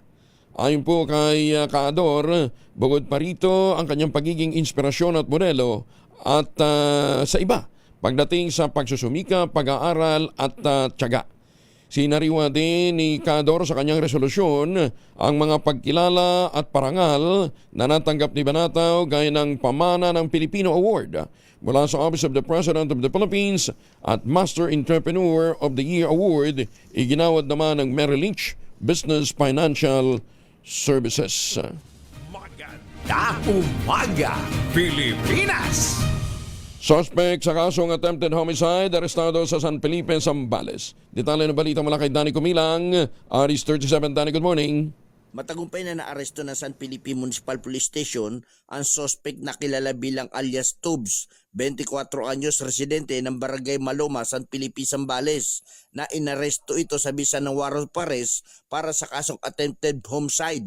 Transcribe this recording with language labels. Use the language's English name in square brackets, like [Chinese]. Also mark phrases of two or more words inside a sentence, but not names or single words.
[Filipino] Ayon po kay Kaador, bukod pa rito ang kanyang pagiging inspirasyon at modelo at sa iba pagdating sa pagsusumika, pag-aaral at tiyaga. Sinariwa din ni Cador sa kanyang resolusyon ang mga pagkilala at parangal na natanggap ni Banataw gaya ng Pamana ng Pilipino Award mula sa Office of the President of the Philippines at Master Entrepreneur of the Year Award iginawad naman ng Merrill Lynch Business Financial Services. Magandang umaga, Pilipinas! Suspect sa kasong [English] attempted homicide, [Filipino] arestado sa San Felipe, Zambales. Detalye ng balita mula kay Danny Kumilang, Aris 37. [English] Danny, good morning. [Filipino] Matagumpay na naaresto ng San Felipe Municipal Police Station ang suspect na kilala bilang alias Tubes, 24 anyos, residente ng Barangay Maloma, San Felipe, Zambales, na inaresto ito sa bisa ng [English] warrant of arrest [Filipino] para sa kasong [English] attempted homicide.